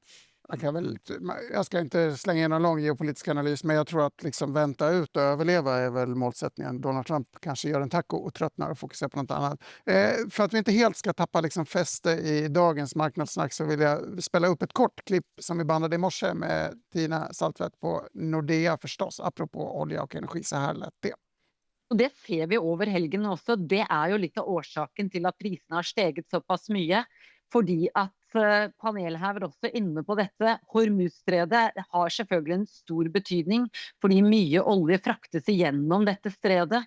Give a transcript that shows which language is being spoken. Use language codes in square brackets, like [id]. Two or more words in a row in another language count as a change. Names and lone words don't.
[sv] Jag ska inte slänga in någon lång geopolitisk analys, men jag tror att liksom vänta ut och överleva är väl målsättningen. Donald Trump kanske gör en taco och tröttnar och fokuserar på något annat. För att vi inte helt ska tappa liksom fäste i dagens marknadssnack så vill jag spela upp ett kort klipp som vi bandade i morse med Tina Saltvedt på Nordea förstås, apropå olja och energi. Så här lät det. [no] Og det ser vi over helgen også. Det er jo litt av årsaken til at prisene har steget såpass mye. Fordi at panelet her var også inne på dette. Hormuzstredet har selvfølgelig en stor betydning, fordi mye olje fraktes igjennom dette stredet.